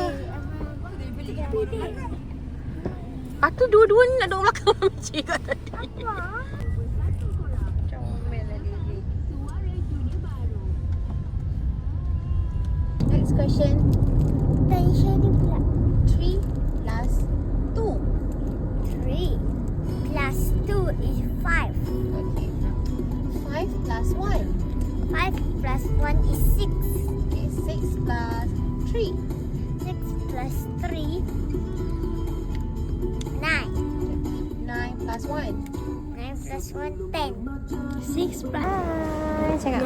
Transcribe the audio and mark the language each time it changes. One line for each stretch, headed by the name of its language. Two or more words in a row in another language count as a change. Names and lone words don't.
Malay: Lepas tu dua-dua ni nak duduk belakang Michi kat tadi. Comel lah Lily.
English: Next question.
Malay: Tension ni pula.
English: 3 plus 2. 3 plus 2 is 5. Okay. 5 plus 1. 5 plus 1 is 6. Okay, 6 plus 3. 6 plus 3, 9. 9 plus 1. 9 plus 1, 10. 6 plus...
Malay: Cakap.